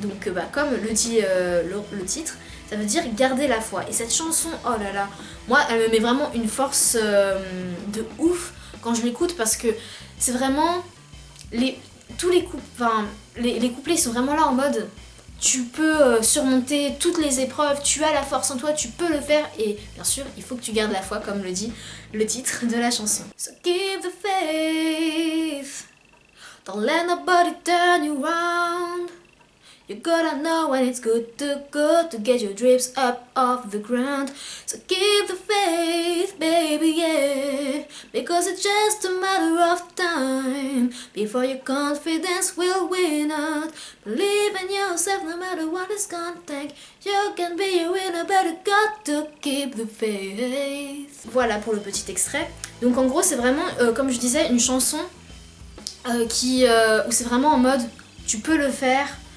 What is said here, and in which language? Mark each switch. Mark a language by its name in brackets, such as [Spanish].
[French] Donc bah, comme le dit le titre, ça veut dire garder la foi. Et cette chanson, oh là là, moi elle me met vraiment une force de ouf quand je l'écoute parce que c'est vraiment tous les couplets sont vraiment là en mode tu peux surmonter toutes les épreuves, tu as la force en toi, tu peux le faire et bien sûr il faut que tu gardes la foi comme le dit le titre de la chanson. [English] So keep the faith, don't let nobody turn you around. You gotta know when it's good to go to get your dreams up off the ground. So keep the faith, baby, yeah. Because it's just a matter of time before your confidence will win out. Believe in yourself no matter what it's gonna take. You can be a winner, but you got to keep the faith. [French] Voilà pour le petit extrait. Donc en gros c'est vraiment, comme je disais, une chanson où c'est vraiment en mode tu peux le faire.